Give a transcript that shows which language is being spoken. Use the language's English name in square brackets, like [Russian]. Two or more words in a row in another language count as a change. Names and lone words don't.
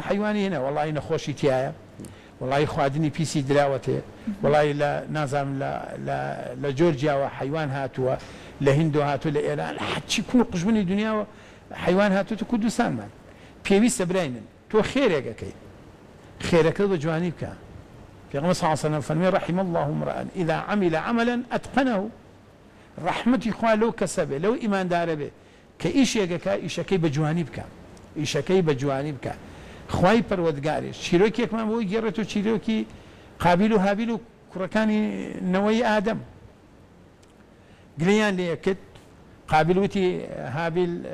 [Central Kurdish] حیوانی هێنە واللهی نەخۆشی تایە واللهی خواردنی پیسی دراوەتێ واللهی لە نازانم لە جۆرجیاوە حیوان هاتووە لە هیندۆ هاتووە لە ئێران حچی کوڵ قژبنی دنیاوە حیوان هاتووە کوردستانمان پێویستە براینن تۆ خێرێکەکەی خێرەکە بە جوانی بکە پێغەمبەر صلی [Arabic] الله علیه و سلم [Central Kurdish] فەرمووی [Arabic] رحم الله امرأ اذا عمل عملا اتقنه [Central Kurdish] رحمتی خوا لەو کەسە بێ لەو ئیماندارە بێ کە ئیشێکەکە ئیشەکەی بە جوانی بکە ئیشەکەی بە جوانی بکە خوای پەروەردگاریش چیرۆکێکمان بۆی گێڕێت و چیرۆکی قابیل و هابیل و کوڕەکانی نەوەی ئادەم گلەیان لێ کرد قابیل وتی هابیل